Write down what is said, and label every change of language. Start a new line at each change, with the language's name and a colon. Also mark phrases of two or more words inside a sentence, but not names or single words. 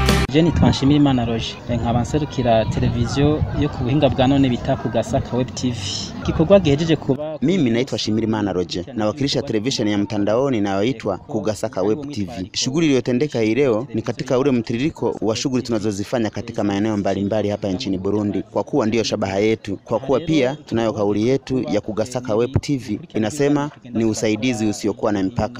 Rundi: Je nitwa Nshimirimana Roger, nkaba nserukira televiziyo yo ku buhinga bwa none bita ku Gasaka Web TV. Gikorwa gihejeje kuba.
Swahili: Mimi naitwa Nshimirimana Roger, nawakilisha television ya mtandaoni inayoitwa ku Gasaka Web TV. Shughuli iliyotendeka hii leo ni katika ule mtiririko wa shughuli tunazozifanya katika maeneo mbalimbali hapa nchini Burundi, kwa kuwa ndiyo shabaha yetu. Kwa kuwa pia tunayo kauli yetu ya ku Gasaka Web TV inasema ni usaidizi usiokuwa na mipaka.